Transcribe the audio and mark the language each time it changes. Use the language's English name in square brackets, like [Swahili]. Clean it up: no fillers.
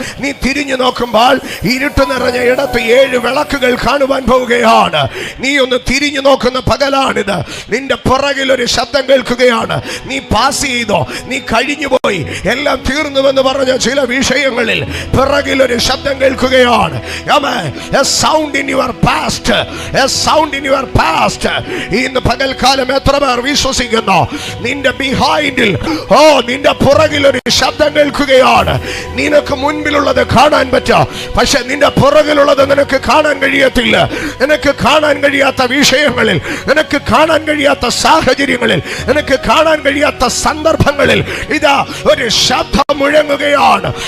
[Malayalam] നീ തിരിഞ്ഞു നോക്കുമ്പോൾ ഇരുട്ട് നിറഞ്ഞ ഇടത്ത് 7 വിളക്കുകൾ കാണുവാൻ പോവുകയാണ്. നീ ഒന്ന് തിരിഞ്ഞു നോക്കുന്ന പകലാണിത്. നിന്റെ പിറകിൽ ഒരു ശബ്ദം കേൾക്കുകയാണ്. നീ പാസ് ചെയ്തോ, നീ കഴിഞ്ഞു പോയി, എല്ലാം തീർന്നുവെന്ന് പറഞ്ഞ ചില വിഷയങ്ങളിൽ പിറകിൽ ഒരു ശബ്ദം കേൾക്കുകയാണ്. [English] A sound in your past, a sound in your past. [Malayalam] ഇന്ന് പകൽക്കാലം എത്ര പേർ വിശ്വസിക്കുന്നു നിന്റെ ബിഹൈൻഡിൽ, നിന്റെ പുറകിൽ ഒരു ശബ്ദം കേൾക്കുകയാണ്. നിനക്ക് മുൻപിലുള്ളത് കാണാൻ പറ്റാ, പക്ഷെ നിന്റെ പുറകിലുള്ളത് നിനക്ക് കാണാൻ കഴിയത്തില്ല. നിനക്ക് കാണാൻ കഴിയാത്ത വിഷയങ്ങളിൽ, നിനക്ക് കാണാൻ കഴിയാത്ത സാഹചര്യങ്ങളിൽ, നിനക്ക് കാണാൻ കഴിയാത്ത സന്ദർഭങ്ങളിൽ ഇതാ ഒരു ശബ്ദം മുഴങ്ങുകയാണ്.